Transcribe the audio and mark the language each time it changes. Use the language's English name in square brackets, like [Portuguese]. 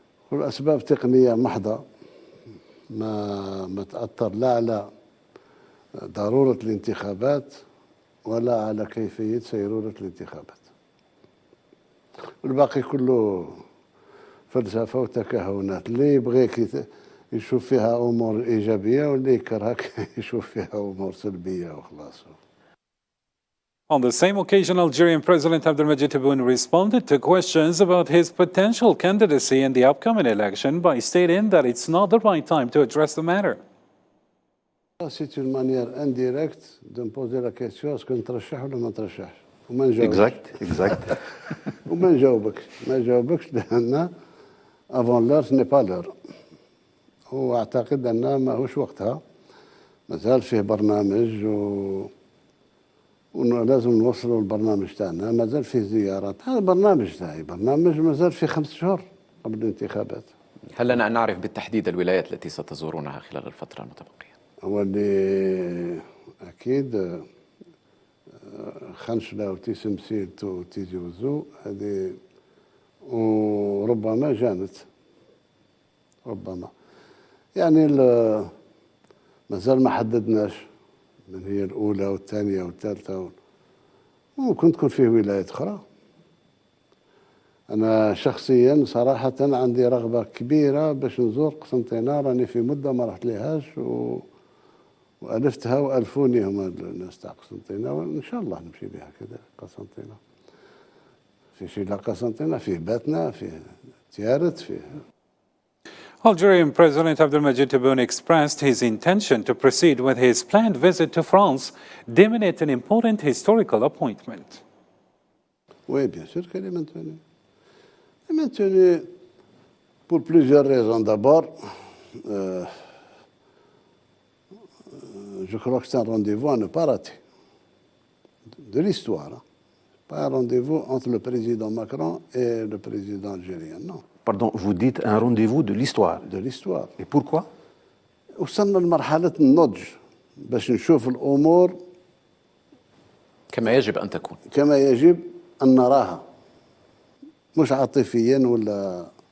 [Arabic] والأسباب تقنية محضة ما تأثر لا على ضرورة الانتخابات ولا على كيفية سيرورة الانتخابات. والباقي كله فلسفة وتكهنات. اللي يبغيك يشوف فيها أمور إيجابية، واللي يكرهك يشوف فيها أمور سلبية وخلاص. [English] On the same occasion, Algerian President Abdelmadjid Tebboune responded to questions about his potential candidacy in the upcoming election by stating that it's not the right time to address the matter. [French] C'est une manière indirecte de me poser la question est-ce que [Arabic] نترشح ولا ما نترشحش؟ وما نجاوبش. [French] Exact. [Arabic] وما نجاوبكش لأن [French] avant l'heure ce n'est pas l'heure. [Arabic] وأعتقد أن ماهوش وقتها. مازال فيه برنامج ولازم نوصلوا البرنامج تاعنا. مازال فيه زيارات. هذا برنامج تاعي، برنامج مازال فيه 5 شهور قبل الانتخابات. هل لنا أن نعرف بالتحديد الولايات التي ستزورونها خلال الفترة المتبقية؟ هو اللي أكيد خنشلة وتيسمسيلت وتيزي وزو هذه، وربما جانت ربما يعني مازال ما حددناش من هي الأولى والثانية والثالثة. ممكن تكون فيه ولايات أخرى أنا شخصيا صراحة عندي رغبة كبيرة باش نزور قسنطينة، راني في مدة ما رحت ليهاش وألفتها وألفوني هما الناس تاع قسنطينة، وإن شاء الله نمشي بها كذا قسنطينة. في شي لا قسنطينة فيه باتنا، فيه تيارت، فيه. [English] Algerian President Abdelmadjid Tebboune expressed his intention to proceed with his planned visit to France, deeming it an important historical appointment. [French] Oui, bien sûr qu'elle est maintenue. Elle est maintenue pour plusieurs raisons. D'abord, je crois que c'est un rendez-vous à ne pas rater de l'histoire. Hein. Pas un rendez-vous entre le président Macron et le président algérien, non. Pardon, vous dites un rendez-vous de l'histoire. De l'histoire. Et pourquoi? [Arabic] وصلنا لمرحلة النضج باش نشوف الأمور كما يجب أن تكون. كما يجب أن نراها، مش عاطفيا ولا.